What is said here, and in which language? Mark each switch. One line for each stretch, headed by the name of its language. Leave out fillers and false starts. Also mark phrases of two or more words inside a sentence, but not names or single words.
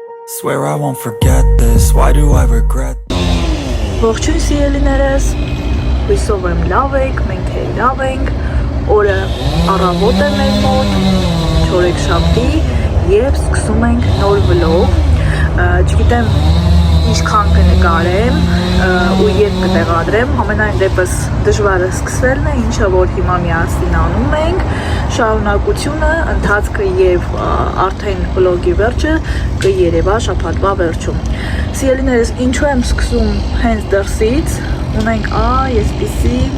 English: Swear I won't forget this, why do I regret?
Armenian: Ողջույն սիրելիներս, հույսով եմ լավ եք, մենք էլ լավ ենք, օրը առավոտ է մեր մոտ, չորեքշաբթի և սկսում ենք նոր վլոգ, չգիտեմ ինչքան կնկարեմ ու երբ կտեղադրեմ, ամենայն դեպս դժվարը սկսվելն է, ինչը որ հիմա միասին անում ենք, շարունակությունը, ընթացքը և արդեն վլոգի վերջը կերևա շաբաթվա վերջում։ Սիրելիներս, ինչու եմ սկսում հենց դրսից, ունենք այսպիսի